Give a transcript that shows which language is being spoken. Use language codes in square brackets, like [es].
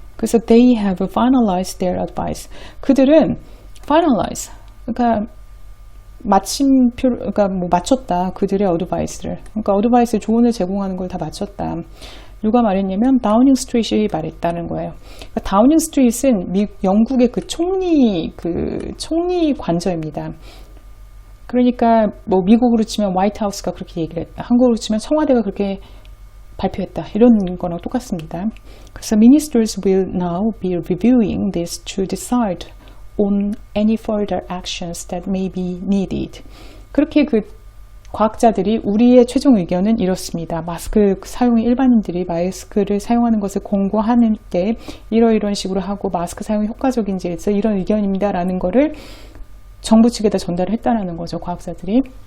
[ko] 그래서 [en] they have finalized their advice. [ko] 그들은 finalize, 그러니까 마침표, 그러니까 뭐 맞췄다. 그들의 advice를. 그러니까 advice 조언을 제공하는 걸 다 맞췄다. 누가 말했냐면 다우닝 스트리트이 말했다는 거예요. 그러니까 다우닝 스트리트는 영국의 그 총리 관저입니다. 그러니까 뭐 미국으로 치면 화이트하우스가 그렇게 얘기를 했다. 한국으로 치면 청와대가 그렇게 발표했다. 이런 거랑 똑같습니다. 그래서 [en] ministers will now be reviewing this to decide on any further actions that may be needed. [ko] 그렇게 그 과학자들이 우리의 최종 의견은 이렇습니다. 마스크 사용이 일반인들이 마스크를 사용하는 것을 권고하는 때 이런 식으로 하고 마스크 사용이 효과적인지에 대해서 이런 의견입니다. 라는 거를 정부 측에다 전달을 했다는 거죠. 과학자들이.